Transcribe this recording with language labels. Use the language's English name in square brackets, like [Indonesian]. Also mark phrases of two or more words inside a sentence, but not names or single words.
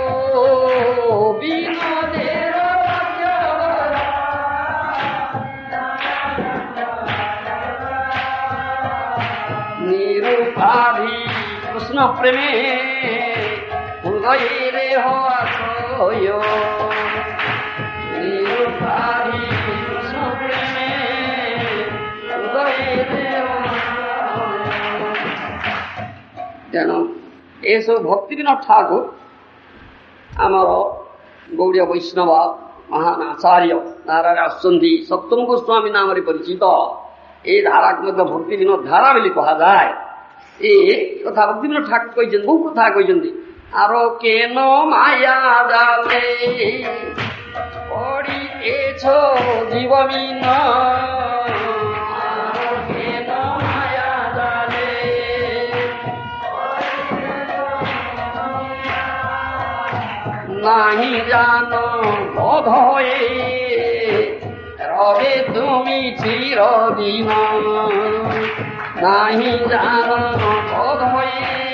[Bangla] বিনোদের বাক্য নিরুপাধি কৃষ্ণ প্রেমে হৃদয়ে হয় নিরুপাধি কৃষ্ণ প্রেমে [Odia] ତେଣୁ ଏସବୁ ଭକ୍ତିବିନୋଦ ଠାକୁର ଆମର ଗୌଡ଼ୀୟ ବୈଷ୍ଣବ ମହାନ ଆଚାର୍ଯ୍ୟ ଧାରାରେ ଆସୁଛନ୍ତି ସପ୍ତମ ଗୋସ୍ୱାମୀ ନାମରେ ପରିଚିତ ଏ ଧାରାକୁ ମଧ୍ୟ ଭକ୍ତିବିନୋଦ ଧାରା ବୋଲି କୁହାଯାଏ। ଏ କଥା ଭକ୍ତିବିନୋଦ ଠାକୁର କହିଛନ୍ତି, ବହୁ କଥା କହିଛନ୍ତି। [Bangla] আর কেন মায়া জালে পড়িছ জীববিন নাহি জানো বোধ হয়ে রবে তুমি চিরদিন নাহি জানো বোধ হয়ে